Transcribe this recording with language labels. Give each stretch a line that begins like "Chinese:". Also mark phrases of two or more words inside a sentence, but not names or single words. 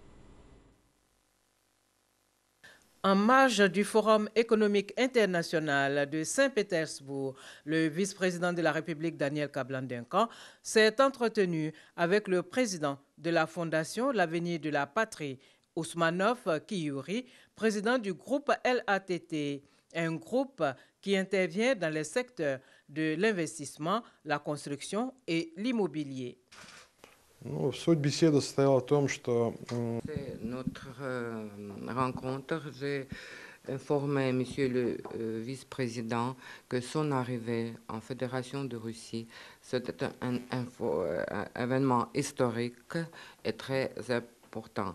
French: En marge du Forum économique international de Saint-Pétersbourg, le vice-président de la République, Daniel Cablan-Duncan, s'est entretenu avec le président de la Fondation L'Avenir de la Patrie, Ousmanov Kiyuri, président du groupe LATT, un groupe qui intervient dans les secteurs de l'investissement, la construction et l'immobilier.
Russian: Суть беседы состояла в том, что...
French: Notre rencontre, j'ai informé Monsieur le vice-président que son arrivée en Fédération de Russie, c'était un événement historique et très important.